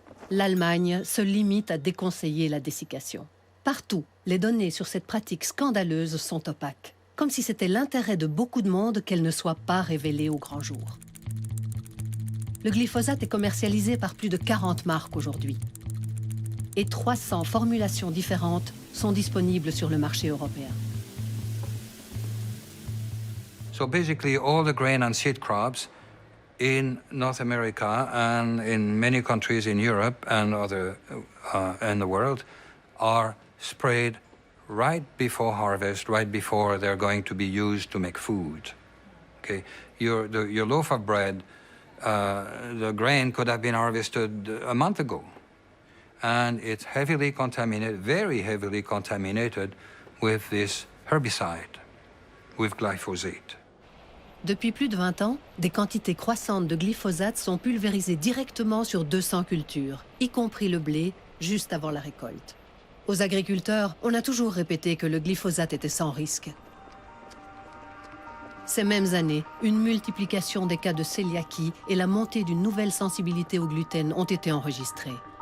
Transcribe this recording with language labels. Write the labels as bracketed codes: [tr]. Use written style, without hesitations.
[fr] L'Allemagne se limite à déconseiller la dessiccation. Partout, les données sur cette pratique scandaleuse sont opaques, comme si c'était l'intérêt de beaucoup de monde qu'elle ne soit pas révélée au grand jour. Le glyphosate est commercialisé par plus de 40 marques aujourd'hui. Et 300 formulations différentes sont disponibles sur le marché européen. [en] So basically all the grain and seed crops in North America and in many countries in Europe and other in the world are sprayed right before harvest, right before they're going to be used to make food. Okay, your loaf of bread, the grain could have been harvested a month ago, and it's heavily contaminated, very heavily contaminated with this herbicide, with glyphosate. [fr] Depuis plus de 20 ans, des quantités croissantes de glyphosate sont pulvérisées directement sur 200 cultures, y compris le blé, juste avant la récolte. Aux agriculteurs, on a toujours répété que le glyphosate était sans risque. Ces mêmes années, une multiplication des cas de cœliakie et la montée d'une nouvelle sensibilité au gluten ont été enregistrées.